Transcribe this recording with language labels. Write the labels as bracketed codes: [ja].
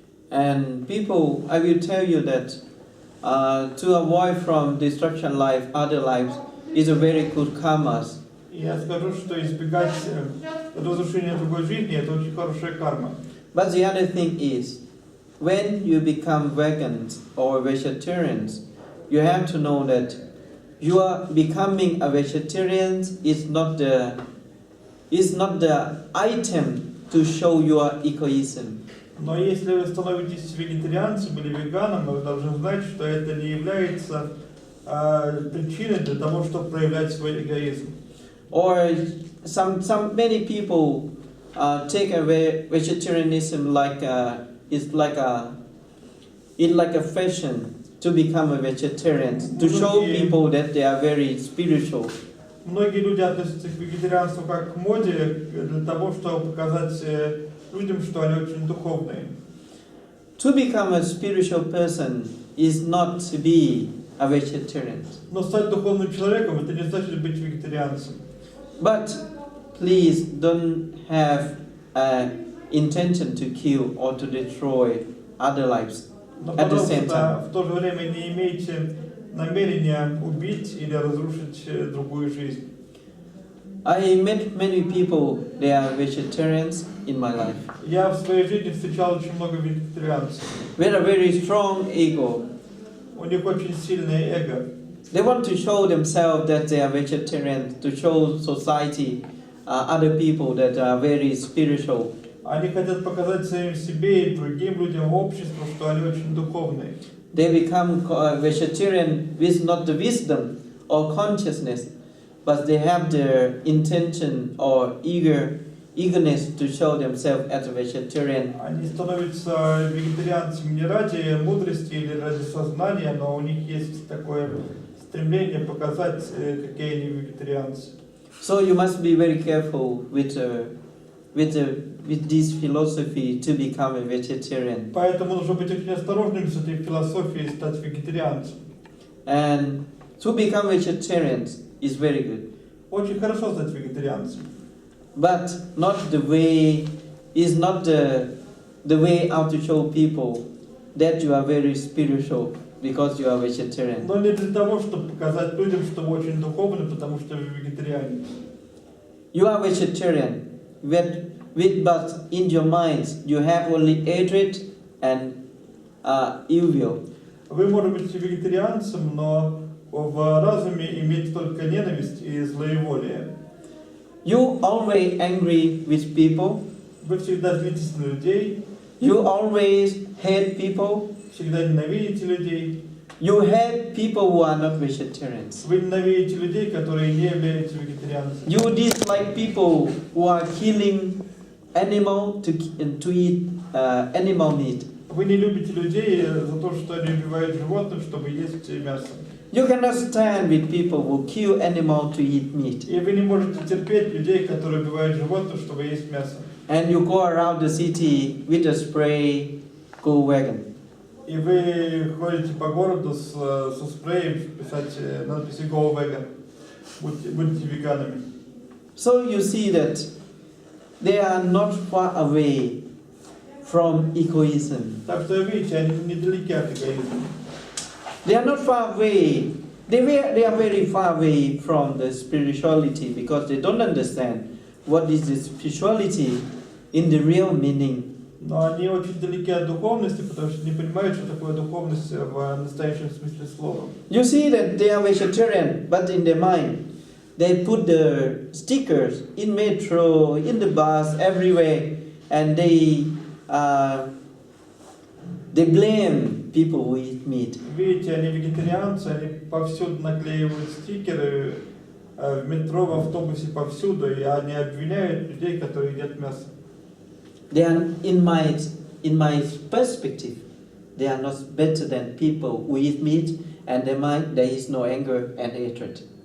[en] And people, I will tell you that to avoid from destruction life, other lives, is a very good karma. [ru] Я скажу, что избегать разрушения другой жизни это очень хорошая карма. [en] But the other thing is, when you become vegans or vegetarians, you have to know that you are becoming a vegetarian is not the item to show your egoism. [ru] Но если вы становитесь вегетарианцем или веганом, вы должны знать, что это не является причиной для того, чтобы проявлять свой эгоизм. [en] Or many people take away vegetarianism like it's like a fashion to become a vegetarian, to show people that they are very spiritual. [ru] Многие люди относятся к вегетарианству как к моде для того, чтобы показать людям, что они очень духовные. [en] To become a spiritual person is not to be a vegetarian. [ru] Но стать духовным человеком это не значит быть вегетарианцем. [en] But please don't have intention to kill or to destroy other lives at the same time. [ru] В то же время не имейте намерения убить или разрушить другую жизнь. [en] I met many people, they are vegetarians in my life. [ru] Я в своей жизни встречал очень много вегетарианцев. [en] With a very strong ego. [ru] У них очень сильное эго. [en] They want to show themselves that they are vegetarians, to show society, other people that are very spiritual. [ru] Они хотят показать самим себе и другим людям, обществу, что они очень духовные. [en] They become vegetarian with not the wisdom or consciousness, but they have the intention or eagerness to show themselves as a vegetarian. [ru] Они становятся вегетарианцами не ради мудрости или ради сознания, но у них есть такое стремление показать, какие они вегетарианцы. [en] So you must be very careful with this philosophy to become a vegetarian. [ru] Поэтому нужно быть очень осторожным с этой философией стать вегетарианцем. [en] And to become vegetarians is very good. [ru] Очень хорошо стать вегетарианцем. [en] But not the way out to show people that you are very spiritual because you are vegetarian. [ru] Но не для того, чтобы показать людям, что вы очень духовны, потому что вы вегетарианец. [en] You are vegetarian, but in your minds you have only hatred and ill will. [ru] Вы можете быть вегетарианцем, но в разуме иметь только ненависть и злоеволие. [en] You always angry with people. [ru] Вы всегда злитесь на людей. [en] You always hate people. [ru] Всегда ненавидите людей. [en] You hate people who are not vegetarians. [ru] Вы ненавидите людей, которые не являются вегетарианцами. [en] You dislike people who are killing animal to eat animal meat. [ru] Вы не любите людей за то, что они убивают животных, чтобы есть мясо. [en] You cannot stand with people who kill animal to eat meat. [ru] И вы не можете терпеть людей, которые убивают животных, чтобы есть мясо. [en] And you go around the city with a spray, go vegan. [ru] И вы ходите по городу со спреем писать надписи [en] «Go vegan». [ru] Будьте веганами. [en] So you see that they are not far away from egoism. [ru] Так что видите, они недалеки от эгоизма. [en] They are not far away. They are very far away from the spirituality because they don't understand what is the spirituality in the real meaning. [ru] Но они очень далеки от духовности, потому что не понимают, что такое духовность в настоящем смысле слова. [en] You see that they are vegetarian, but in their mind, they put the stickers in metro, in the bus, everywhere, and they blame people who eat meat. [ru] Видите, они вегетарианцы, они повсюду наклеивают стикеры в метро, в автобусе, повсюду, и они обвиняют людей, которые едят мясо. [en] They are, in my perspective, they are not better than people who eat meat, and their mind there is no anger and hatred.